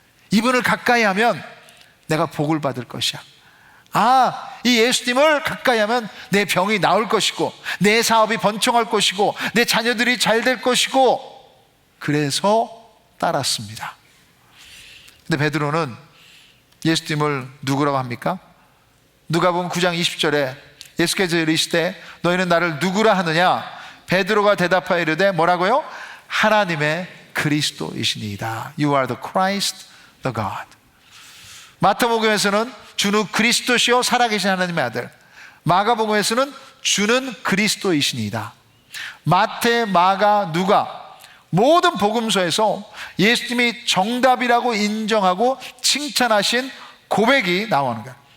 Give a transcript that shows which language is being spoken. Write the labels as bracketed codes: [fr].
[ko] 이분을 가까이 하면 내가 복을 받을 것이야. 이 예수님을 가까이 하면 내 병이 나을 것이고 내 사업이 번창할 것이고 내 자녀들이 잘 될 것이고, 그래서 따랐습니다. 근데 베드로는 예수님을 누구라고 합니까? 누가복음 9장 20절에 예수께서 이르시되 너희는 나를 누구라 하느냐? 베드로가 대답하여 이르되 뭐라고요? 하나님의 그리스도이시니이다. [en] You are the Christ, the God. [ko] 마태복음에서는 주는 그리스도시요 살아계신 하나님의 아들, 마가복음에서는 주는 그리스도이시니이다. 마태, 마가, 누가 모든 복음서에서 예수님이 정답이라고 인정하고 칭찬하신 고백이 나오는 거예요.